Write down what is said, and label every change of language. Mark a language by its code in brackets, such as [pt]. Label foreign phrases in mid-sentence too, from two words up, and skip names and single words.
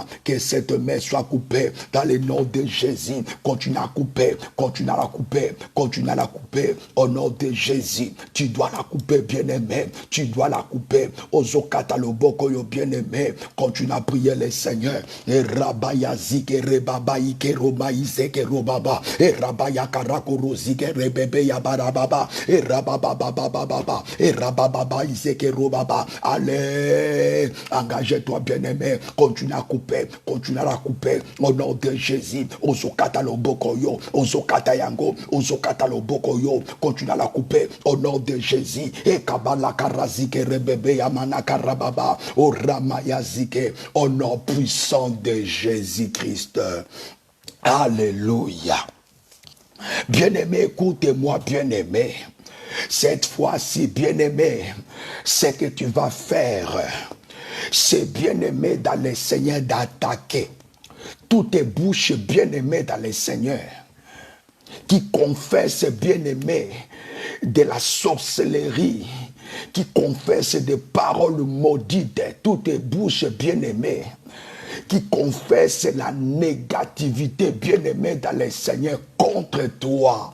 [fr] Que cette main soit coupée dans le nom de Jésus. Continue à couper, continue à la couper, continue à la couper. Au nom de Jésus, tu dois la couper, bien-aimé. Tu dois la couper. [ln] Ozokata loboko yo, [fr] bien-aimé. Continue à prier le Seigneur. Et Rabayazike, Rebabaike, Romaïseke, Robaba. Et Rabayakarakuruzi. Rebebe ya barababa et rabababa et rabababa iseke robaba. Allez, engage-toi, bien-aimé, continue à couper, continue à la couper au nom de Jésus. [ln] Ozokata lobokoyo, ozokata yango, ozokata lobokoyo, [fr] continue à la couper au nom de Jésus. Et kabala karazike rebebe ya manaka rababa au ramayazike, au nom puissant de Jésus-Christ. Alléluia. Bien-aimé, écoute-moi, bien-aimé. Cette fois-ci, bien-aimé, ce que tu vas faire, c'est, bien-aimé, dans le Seigneur, d'attaquer toutes tes bouches, bien-aimé, dans le Seigneur, qui confessent, bien-aimé, de la sorcellerie, qui confessent des paroles maudites, toutes tes bouches, bien-aimées, qui confesse la négativité, bien-aimé, dans le Seigneur contre toi.